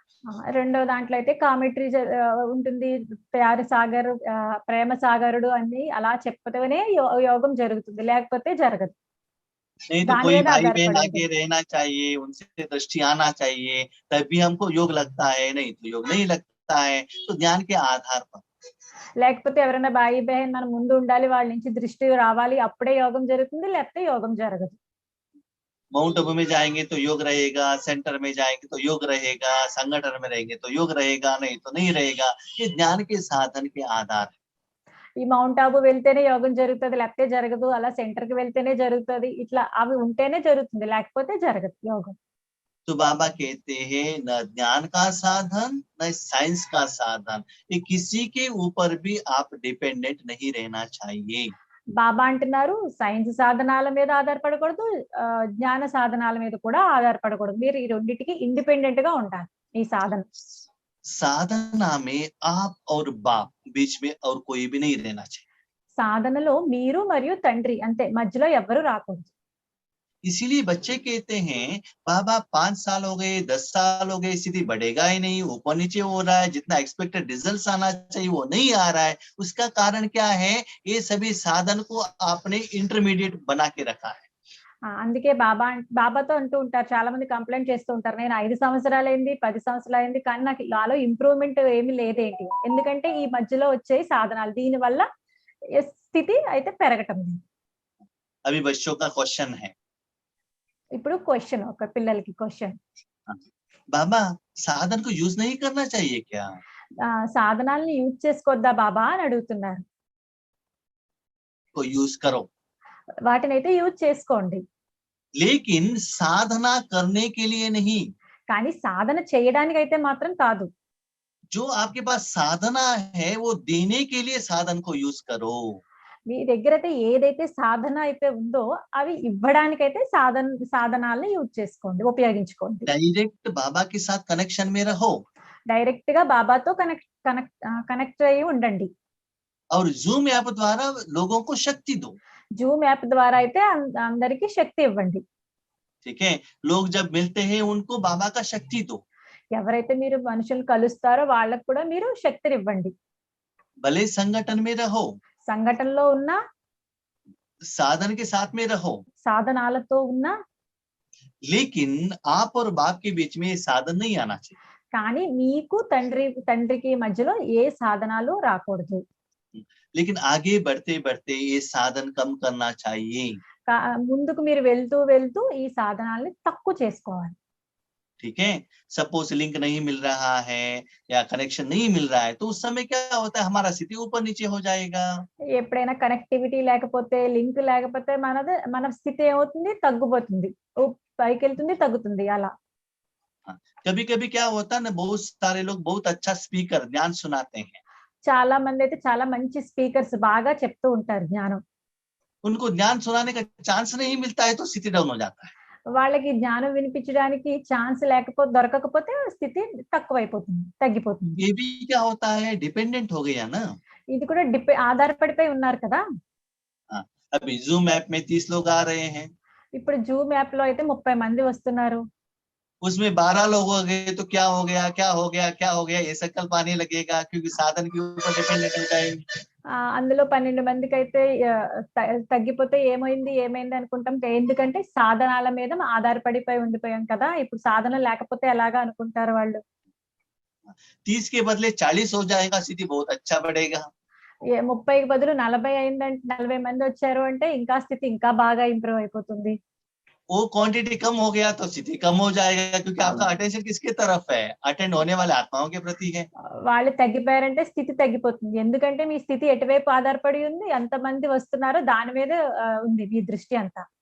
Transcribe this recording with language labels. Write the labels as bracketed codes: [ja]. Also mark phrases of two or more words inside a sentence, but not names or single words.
[te] రెండవ దాంట్లో అయితే కామెంటరీ ఉంటుంది, [hi] प्यार सागर, [te] ప్రేమ సాగరుడు అన్ని అలా చెప్తేనే యోగం జరుగుతుంది, లేకపోతే జరగదు. [hi] नहीं तो कोई भाई बहन आके रहना चाहिए, उनसे दृष्टि आना चाहिए, तभी हमको योग लगता है, नहीं तो योग नहीं लगता है। तो ज्ञान के आधार पर, [te] లేకపోతే ఎవరైనా [hi] भाई बहन [te] మన ముందు ఉండాలి, వాళ్ళ నుంచి దృష్టి రావాలి, అప్పుడే యోగం జరుగుతుంది, లేకపోతే యోగం జరగదు. [hi] माउंट आबू में जाएंगे तो योग रहेगा, सेंटर में जाएंगे तो योग रहेगा, संगठन में रहेंगे तो योग रहेगा, नहीं तो नहीं रहेगा। ये ज्ञान के साधन के आधार है। [te] ఈ మౌంట్ ఆబు వెళ్తేనే యోగం జరుగుతుంది, లేకపోతే జరగదు. అలా సెంటర్ కి వెళ్తేనే జరుగుతుంది, ఇట్లా అవి ఉంటేనే జరుగుతుంది, లేకపోతే జరగదు యోగం. [hi] तो बाबा कहते हैं न ज्ञान का साधन न साइंस का साधन, ये किसी के ऊपर भी आप डिपेंडेंट नहीं रहना चाहिए। [te] బాబా అంటున్నారు సైన్స్ సాధనాల మీద ఆధారపడకూడదు, జ్ఞాన సాధనాల మీద కూడా ఆధారపడకూడదు. మీరు ఈ రెండింటికి ఇండిపెండెంట్ గా ఉండాలి. ఈ [hi] साधना में आप और बाप बीच में और कोई भी नहीं रहना चाहिए। [te] సాధనలో మీరు మరియు తండ్రి అంతే, మధ్యలో ఎవ్వరూ రాకూడదు. [hi] इसीलिए बच्चे कहते हैं बाबा 5 साल हो गए, 10 साल हो गए, स्थिति बढ़ेगा ही नहीं, ऊपर नीचे हो रहा है, जितना [en] expected result [hi] आना चाहिए वो नहीं आ रहा है। उसका कारण क्या है? ये सभी साधन को आपने इंटरमीडिएट बना के रखा है। [te] అందుకే బాబాతో అంటూ ఉంటారు, చాలా మంది కంప్లైంట్ చేస్తూ ఉంటారు, నేను 5 సంవత్సరాలైంది, 10 సంవత్సరాలైంది, కానీ నాకు నాలో ఇంప్రూవ్మెంట్ ఏమీ లేదేంటి, ఎందుకంటే ఈ మధ్యలో వచ్చే సాధనాలు దీని వల్ల స్థితి అయితే పెరగటం లేదు. [hi] अभी बच्चों का क्वेश्चन है, [te] ఇప్పుడు క్వశ్చన్, ఒక పిల్లలకి క్వశ్చన్, [hi] बाबा साधन को यूज नहीं करना चाहिए क्या? [te] సాధనాలని యూజ్ చేసుకోవద్దా బాబా అని అడుగుతున్నారు. [hi] को यूज करो, [te] వాటినైతే యూజ్ చేసుకోండి, [hi] लेकिन साधना करने के लिए नहीं। [te] కానీ సాధన చేయడానికి అయితే మాత్రం కాదు. [hi] जो आपके पास साधना है वो देने के लिए साधन को यूज करो। [te] మీ దగ్గర అయితే ఏదైతే సాధన అయితే ఉందో అవి ఇవ్వడానికైతే సాధనాలను యూజ్ చేసుకోండి, ఉపయోగించుకోండి. [hi] डायरेक्ट बाबा के साथ कनेक्शन में रहो [te] డైరెక్ట్ గా బాబాతో కనెక్ట్ అయ్యి ఉండండి. [hi] और जूम ऐप द्वारा लोगों को शक्ति दो। [te] జూమ్ యాప్ ద్వారా అయితే అందరికి శక్తి ఇవ్వండి. [hi] ठीक है, लोग जब मिलते हैं उनको बाबा का शक्ति दो। [te] ఎవరైతే మీరు మనుషులు కలుస్తారో వాళ్ళకు కూడా మీరు శక్తిని ఇవ్వండి. [hi] भले संगठन में रहो, [te] సంఘటనలో ఉన్న, [hi] साधन के साथ में रहो, [te] సాధనాలతో ఉన్న, [hi] लेकिन आप और बाप के बीच में साधन नहीं आना चाहिए। [te] కానీ మీకు తండ్రికి మధ్యలో ఏ సాధనాలు రాకూడదు. [hi] लेकिन आगे बढ़ते बढ़ते ये साधन कम करना चाहिए। [te] ముందుకు మీరు వెళ్తూ వెళ్తూ ఈ సాధనాల్ని తక్కువ చేసుకోవాలి. [hi] ठीक है, [en] suppose link [hi] नहीं मिल रहा है या कनेक्शन नहीं मिल रहा है, तो उस समय क्या होता है, हमारा स्थिति ऊपर नीचे हो जाएगा। [te] ఎప్పుడైనా కనెక్టివిటీ లేకపోతే, లింక్ లేకపోతే మన స్థితి ఏమవుతుంది, తగ్గిపోతుంది, పైకి వెళ్తుంది, తగ్గుతుంది అలా. [hi] कभी कभी क्या होता है ना, बहुत सारे लोग बहुत अच्छा स्पीकर ज्ञान सुनाते हैं, [te] చాలా మంది అయితే చాలా మంచి స్పీకర్స్ బాగా చెప్తూ ఉంటారు జ్ఞానం, [hi] उनको ज्ञान सुनाने का चांस नहीं मिलता है तो स्थिति डाउन हो जाता है। [te] వాళ్ళకి జ్ఞానం వినిపించడానికి ఛాన్స్ దొరకకపోతే స్థితి తక్కువైపోతుంది, తగ్గిపోతుంది. [hi] ये भी क्या होता है, डिपेंडेंट हो गया ना। [te] ఇది కూడా ఆధారపడిపోయి ఉన్నారు కదా. [hi] अभी जूम ऐप में 30 लोग आ रहे हैं, [te] ఇప్పుడు జూమ్ యాప్ లో అయితే 30 మంది వస్తున్నారు, [hi] उसमें 12 लोग हो गए तो क्या हो गया, क्या हो गया, क्या हो गया, ये संकल्प आने लगेगा, क्योंकि साधन के ऊपर डिपेंडेंट हो जाएंगे। [te] అందులో 12 మందికి అయితే తగ్గిపోతే ఏమైంది అనుకుంటాం, ఎందుకంటే సాధనాల మీద ఆధారపడిపోయి ఉండిపోయాం కదా, ఇప్పుడు సాధన లేకపోతే ఎలాగా అనుకుంటారు వాళ్ళు. [hi] 30 के बदले 40 हो जाएगा, स्थिति बहुत अच्छा बढ़ेगा। [te] 30కి బదులు 40 అయిందంటే, 40 మంది వచ్చారు అంటే ఇంకా స్థితి ఇంకా బాగా ఇంప్రూవ్ అయిపోతుంది. [hi] वो क्वांटिटी कम हो गया तो स्थिति कम हो जाएगा, क्योंकि आपका अटेंशन किसके तरफ है, अटेंड होने वाले आत्माओं के प्रति है। [te] వాళ్ళు తగ్గిపోయారంటే స్థితి తగ్గిపోతుంది, ఎందుకంటే మీ స్థితి ఎటువైపు ఆధారపడి ఉంది, ఎంతమంది వస్తున్నారో దాని మీద ఉంది మీ దృష్టి అంతా.